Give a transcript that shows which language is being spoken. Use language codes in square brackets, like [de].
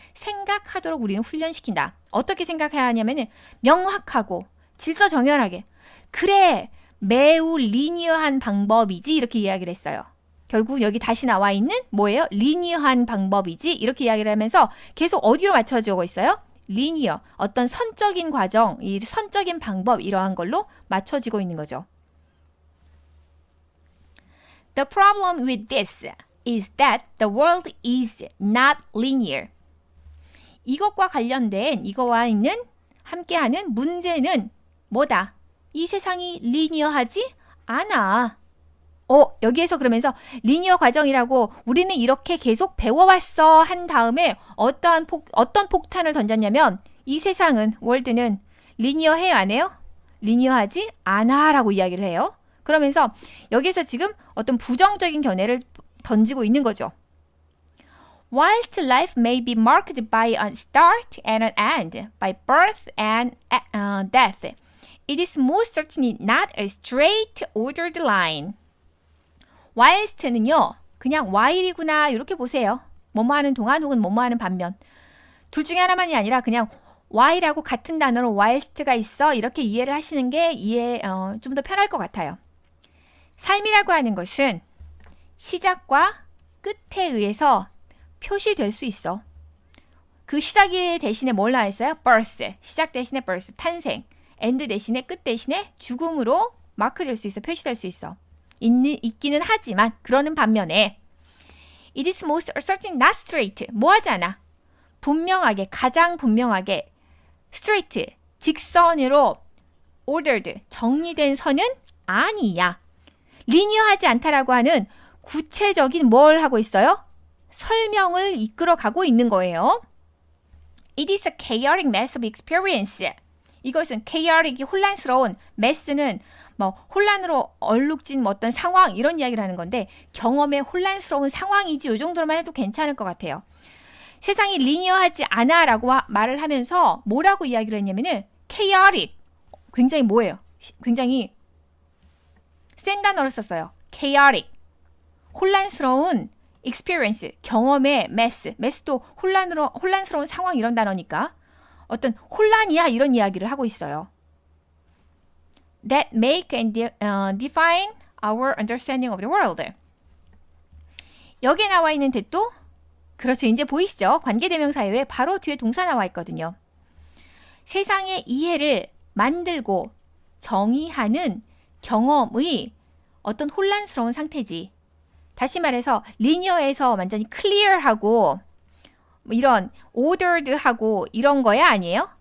[ko] 생각하도록 우리는 훈련시킨다. 어떻게 생각해야 하냐면은 명확하고 질서정연하게. 그래, 매우 리니어한 방법이지 이렇게 이야기를 했어요. 결국 여기 다시 나와 있는 뭐예요? 리니어한 방법이지. 이렇게 이야기를 하면서 계속 어디로 맞춰주고 있어요? 리니어, 어떤 선적인 과정, 이 선적인 방법 이러한 걸로 맞춰지고 있는 거죠. [en] The problem with this is that the world is not linear. [ko] 이것과 관련된 이거와 있는 함께하는 문제는 뭐다? 이 세상이 리니어하지 않아. 여기에서 그러면서 리니어 과정이라고 우리는 이렇게 계속 배워왔어 한 다음에 어떤 폭탄을 던졌냐면 이 세상은 월드는 리니어해요 안 해요? 리니어하지 않아 라고 이야기를 해요. 그러면서 여기에서 지금 어떤 부정적인 견해를 던지고 있는 거죠. [en] Whilst life may be marked by a start and an end, by birth and death, it is most certainly not a straight ordered line. [ko] whilst는요, 그냥 while이구나 이렇게 보세요. 뭐뭐 하는 동안 혹은 뭐뭐 하는 반면. 둘 중에 하나만이 아니라 그냥 while하고 같은 단어로 whilst가 있어 이렇게 이해를 하시는 게 좀 더 편할 것 같아요. 삶이라고 하는 것은 시작과 끝에 의해서 표시될 수 있어. 그 시작이 대신에 뭘 나와있어요? birth, 시작 대신에 birth, 탄생, end 대신에 끝 대신에 죽음으로 마크될 수 있어, 표시될 수 있어. 있기는 하지만 그러는 반면에 [en] it is most certainly not straight, [ko] 뭐 하지 않아? 분명하게, 가장 분명하게 straight, 직선으로 ordered, 정리된 선은 아니야. 리니어하지 않다라고 하는 구체적인 뭘 하고 있어요? 설명을 이끌어가고 있는 거예요. [en] It is a chaotic mess of experience. [ko] 이것은 chaotic이 혼란스러운, mess는 뭐 혼란으로 얼룩진 어떤 상황 이런 이야기를 하는 건데 경험의 혼란스러운 상황이지 이 정도로만 해도 괜찮을 것 같아요. 세상이 리니어하지 않아 라고 말을 하면서 뭐라고 이야기를 했냐면은 chaotic, 굉장히 뭐예요? 굉장히 센 단어를 썼어요. chaotic, 혼란스러운 experience, 경험의 mess도 혼란스러운 상황 이런 단어니까 어떤 혼란이야 이런 이야기를 하고 있어요. [en] That make and define our understanding of the world. [ko] 여기에 나와 있는 that도 그렇죠. 이제 보이시죠? 관계대명사에 바로 뒤에 동사 나와 있거든요. 세상의 이해를 만들고 정의하는 경험의 어떤 혼란스러운 상태지. 다시 말해서 리니어에서 완전히 클리어하고 이런 ordered하고 이런 거야 아니에요?